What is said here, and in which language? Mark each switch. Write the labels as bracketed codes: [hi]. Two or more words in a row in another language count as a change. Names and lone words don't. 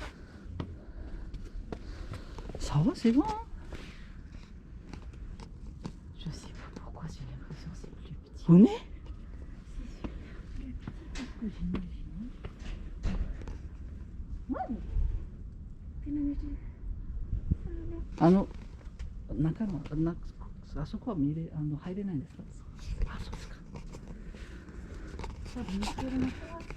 [fr] Ça va, c'est bon. Hein. Je sais pas pourquoi j'ai l'impression que c'est plus petit. On est? C'est super plus petit que j'imaginais. Ouais, mais... [ja] 中のあそこは入れないんですか？あ、そうですか。多分見つけるのかな。